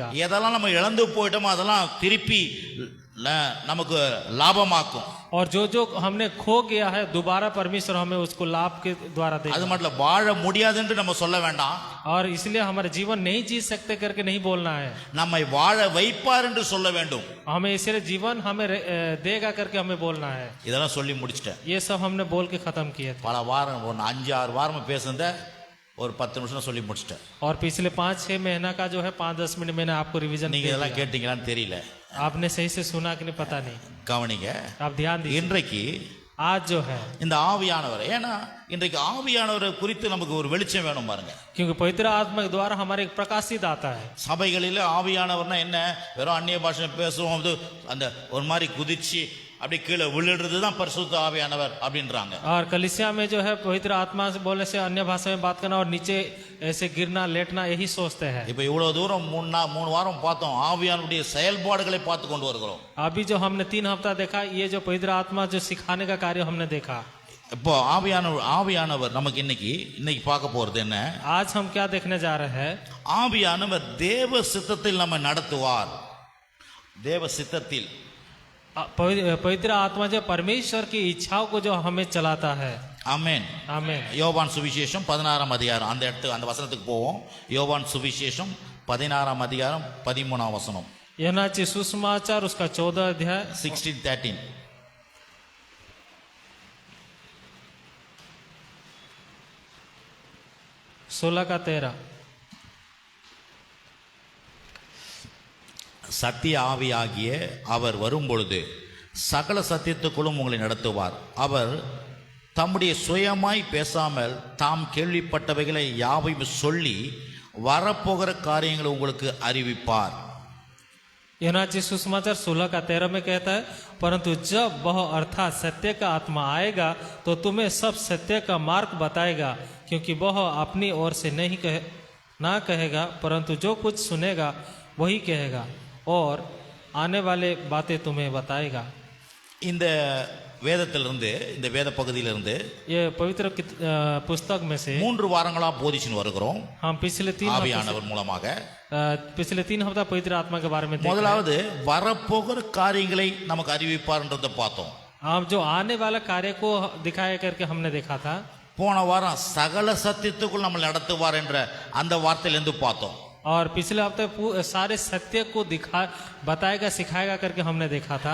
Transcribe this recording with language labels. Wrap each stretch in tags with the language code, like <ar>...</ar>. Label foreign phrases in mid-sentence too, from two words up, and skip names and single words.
<ta>எதெல்லாம் நம்ம இழந்து போயிட்டோமோ அதெல்லாம் திருப்பி நமக்கு லாபமாக்கும்.</ta> <hi>और जो जो हमने खो गया है दोबारा परमेश्वर हमें उसको लाभ के द्वारा देगा।</hi> <ta>அது மட்டும் வாழ முடியாதுன்னு நம்ம சொல்ல வேண்டாம்.</ta> <hi>और इसलिए हमारे जीवन नहीं जी सकते करके नहीं बोलना है,</hi> <ta>நம்மை வாழ வைப்பார் என்று சொல்ல வேண்டும்.</ta> <hi>हमें इसलिए जीवन हमें देगा करके हमें बोलना है।</hi> <ta>இதெல்லாம் சொல்லி முடிச்சிட்டேன்.</ta> <hi>ये सब हमने बोल के खत्म किए थे।</hi> <ta>பல வாரம் 5-6 வாரம் பேசுனத ஒரு 10 நிமிஷம் சொல்லி முடிச்சிட்டேன்.</ta> <hi>और पिछले 5-6 महीना का जो है 5-10 मिनट मैंने आपको रिवीजन</hi> <ta>நீங்க இதெல்லாம் கேட்டீங்களான்னு தெரியல.</ta> <hi>आपने सही से सुना कि नहीं पता नहीं।</hi> <ta>கவனிங்க.</ta> <hi>आप ध्यान दीजिए।</hi> <ta>இன்றைக்கு</ta> <hi>आज जो है</hi> <ta>இந்த ஆவியானவர், ஏன்னா இன்றைக்கு ஆவியானவரை குறித்து நமக்கு ஒரு வெளிச்சம் வேணும் பாருங்க.</ta> <hi>क्योंकि पवित्र आत्मा के द्वारा हमारे एक प्रकाशित आता है।</hi> <ta>சபைகளில் ஆவியானவர்னா என்ன, வெறும் அந்நிய பாஷை பேசுவோம், அந்த ஒரு மாதிரி குதிச்சு அப்படி கீழே விழுறது தான் பரிசுத்த ஆவியானவர் அப்படின்றாங்க.</ta> <hi>और कलीसिया में जो है पवित्र आत्मा से बोलने से अन्य भाषा में बात करना और नीचे ऐसे गिरना लेटना यही सोचते हैं।</hi> <ta>இப்போ இவ்வளவு தூரம் 3 வாரம் பார்த்தோம், ஆவியானவருடைய செயல்பாடுகளை பார்த்து கொண்டு வருகிறோம்.</ta> <hi>अभी जो हमने 3 हफ्ता देखा, ये जो पवित्र आत्मा जो सिखाने का कार्य हमने देखा।</hi> <ta>இப்போ ஆவியானவர் நமக்கு இன்னைக்கு பார்க்க போறது என்ன?</ta> <hi>आज हम क्या देखने जा रहे हैं?</hi> <ta>ஆவியானவர் தேவ சித்தத்தில் நம்ம நடத்துவார். தேவ சித்தத்தில்</ta> <hi>पवित्र आत्मा जो परमेश्वर की इच्छाओं को जो हमें चलाता है।</hi> <ta>ஆமென்</ta> <hi>आमीन।</hi> <ta>யோவான் சுவிசேஷம் 16ஆம் அதிகாரம் அந்த வசனத்துக்கு போவோம். யோவான் சுவிசேஷம் 16ஆம் அதிகாரம் 13ஆம் வசனம்.</ta> <hi>यूहन्ना सुसमाचार उसका 14 अध्याय 16:13. 16-13।</hi> <ta>சத்திய ஆவியாகிய அவர் வரும்பொழுது சகல சத்தியத்துக்குள்ளும் உங்களை நடத்துவார். அவர் தம்முடைய சுயமாய் பேசாமல் தாம் கேள்விப்பட்டவைகளை யாவையும் சொல்லி வரப்போகிற காரியங்களை உங்களுக்கு அறிவிப்பார்.</ta> <hi>यूहन्ना सुसमाचार 16-13 में कहता है, परंतु जब वह अर्थात सत्य का आत्मा आएगा तो तुम्हें सब सत्य का मार्ग बताएगा, क्योंकि वह अपनी ओर से नहीं ना कहेगा, परंतु जो कुछ सुनेगा वही कहेगा और आने वाले बातें तुम्हें बताएगा।</hi> <ta>இந்த வேதத்திலிருந்து, இந்த வேத பகுதியிலிருந்து</ta> <hi>ये पवित्र पुस्तक में से</hi> <ta>3 வாரங்களா போதிச்சுன்னு வருகிறோம்.</ta> <hi>हम पिछले 3</hi> <ta>ஆவியானவர் மூலமாக</ta> <hi>हफ्ता पवित्र आत्मा के बारे में देख</hi> <ta>முதலாவது வரப்போகிற காரியங்களை நமக்கு அறிவிப்பார்ன்றதை பார்த்தோம்.</ta> <hi>हम जो आने वाला कार्य को दिखाया करके हमने देखा था।</hi> <ta>போன வாரம் சகல சத்தியத்துக்குள் நம்ம நடத்துவார் என்ற அந்த வார்த்தையிலிருந்து பார்த்தோம்.</ta> <hi>और पिछले हफ्ते सारे सत्य को बताएगा सिखाएगा करके हमने देखा था।</hi>